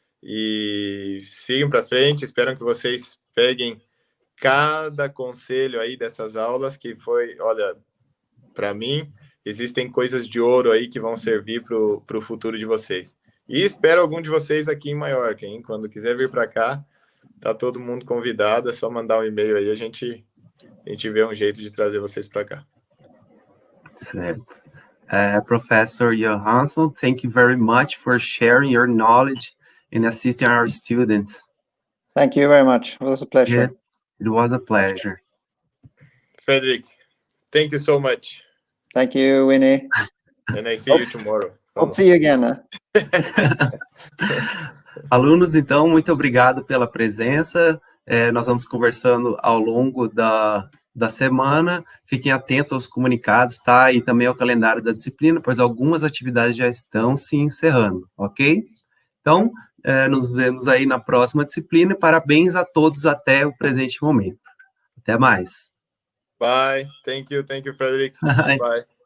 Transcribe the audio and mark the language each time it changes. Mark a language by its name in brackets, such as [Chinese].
[Portuguese] E sigam para frente, espero que vocês peguem cada conselho aí dessas aulas, que foi, olha, para mim, existem coisas de ouro aí que vão servir para o futuro de vocês. E espero algum de vocês aqui em Maiorca, hein? Quando quiser vir para cá, tá todo mundo convidado, é só mandar um e-mail aí, a gente vê um jeito de trazer vocês para cá. Certo. [English] Professor Johansson, thank you very much for sharing your knowledge and assisting our students. Thank you very much. It was a pleasure. It was a pleasure. Frederick, thank you so much. Thank you, Winnie. And I see you tomorrow. Hope to see you again. Huh? [Portuguese] Alunos, então, muito obrigado pela presença. Nós vamos conversando ao longo da semana. Fiquem atentos aos comunicados, tá? E também ao calendário da disciplina, pois algumas atividades já estão se encerrando, ok? Então, nos vemos aí na próxima disciplina. Parabéns a todos até o presente momento. Até mais. [English] Bye. Thank you, Frederick. Bye.